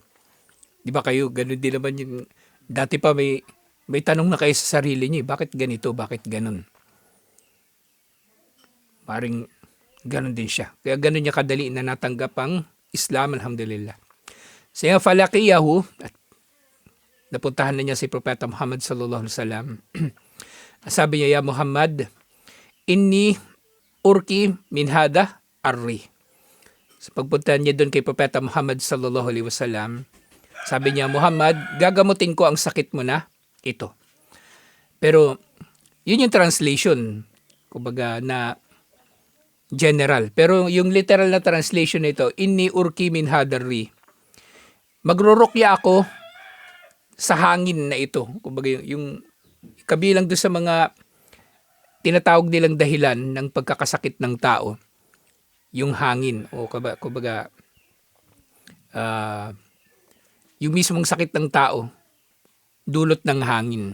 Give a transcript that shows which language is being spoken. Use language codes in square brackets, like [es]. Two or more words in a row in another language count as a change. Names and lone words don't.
[tl] Di ba kayo, ganun din naman yung dati pa may tanong na kayo sa sarili niyo, bakit ganito, bakit ganun? Paring ganun din siya. Kaya ganun niya kadali na natanggap ang Islam, alhamdulillah. Siya falaqiyahu, at napuntahan na niya si Propeta Muhammad [ar] صلى الله عليه وسلم. [tl] Sabi niya, [ar] "يا محمد إني أرقي من هذا الريح." [tl] Sa pagpuntahan niya doon kay Propeta Muhammad [ar] صلى الله عليه وسلم, [tl] sabi niya, "Muhammad, gagamutin ko ang sakit mo na ito." Pero yun yung translation, kumbaga na general. Pero yung literal na translation nito, [ar] "إني أرقي من هذا الريح." [tl] Magrurukya ako sa hangin na ito. Kumbaga yung kabilang doon sa mga tinatawag nilang dahilan ng pagkakasakit ng tao, yung hangin o kumbaga yung mismong sakit ng tao, dulot ng hangin.